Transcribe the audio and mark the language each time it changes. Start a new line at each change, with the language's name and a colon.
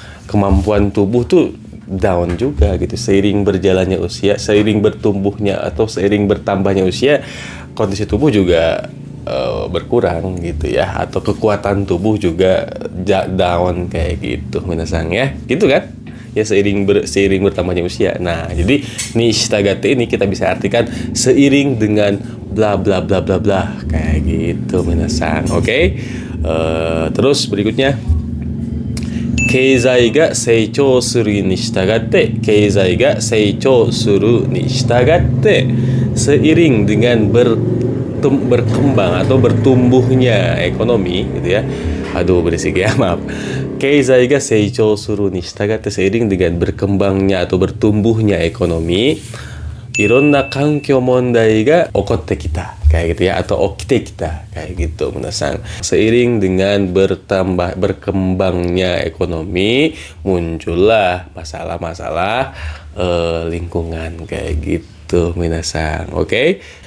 Indonesian: Kemampuan tubuh tuh down juga gitu seiring berjalannya usia, seiring bertumbuhnya atau seiring bertambahnya usia, kondisi tubuh juga berkurang gitu ya, atau kekuatan tubuh juga down kayak gitu minasan ya, gitu kan ya, seiring bertambahnya usia. Nah jadi ni shitagate ini kita bisa artikan seiring dengan bla bla bla bla bla kayak gitu minasan. Oke. Terus berikutnya,
Japanese: 経済が成長するに従って、経済が成長するに従って、
Indonesian: seiring dengan berkembang atau bertumbuhnya ekonomi gitu ya. Aduh berisik ya, maaf.
Japanese: 経済が成長するに従って、
Indonesian: seiring dengan berkembangnya atau bertumbuhnya ekonomi,
Japanese: いろんな環境問題が起こってきた
Indonesian: kayak gitu ya, atau okite kita kayak gitu minasan. Seiring dengan berkembangnya ekonomi, muncullah masalah-masalah lingkungan kayak gitu minasan. Oke.